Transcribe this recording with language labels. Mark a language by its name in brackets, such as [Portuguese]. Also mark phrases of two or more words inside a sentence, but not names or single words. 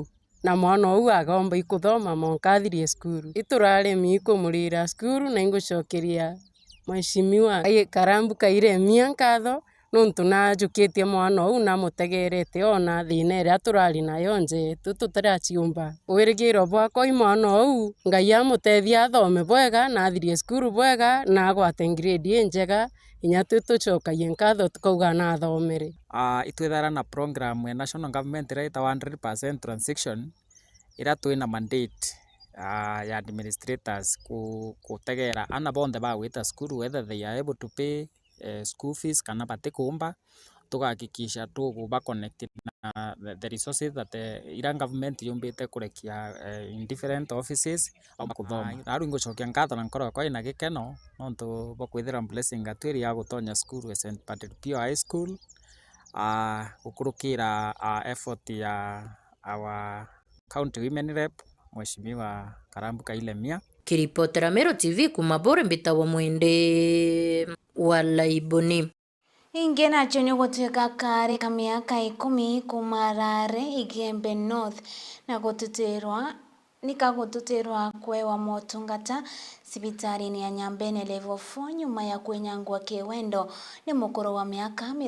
[Meru] na mwana uyu agomba ikuthoma monkathirie skuru ituraremi ikumurira skuru na ingucokeria mheshimiwa Karambu Kairemia nkatho nontu najukitie mwana uyu na mutegerete ona thina iria turari nayo nje tutiraciumba wirigiro bwako mwana uyu ngai amutethia athome bwega na athirie skuru bwega na agwate grade njega inya tucokagie nkatho tukauga na athomere itwithara na program ya [English] national government [Meru] ira ita 100% transition ira twina mandate ya administrators kutegera ana bonthe ba gwita skuru [English] whether they are able to pay school fees [Meru] kana batikumba tugakikisha tuguba connected na [English] the resources that [Meru] ira government yumbite kurekia [English] in different offices [Meru] au kuthoma aru ingucokia ngatho na nkoro kwa ina gikeno nontu bokwithira Blessing Gatwiri ya gutonya skuru ya St Padre Pio High School gukurukira effort ya [English] our county women rep [Meru] mheshimiwa Karambu Kairemia. Kiripotera Meru TV kuma bore mbita wa mwende wa Laiboni inge nacho ni gutwika kare ka miaka 10 kumarare Igembe North na gututirwa nikagututirwa kwewa motungata sibitari ya Nyambene level 4 nyuma ya kwenyangwa kiwendo ni mukuru wa miaka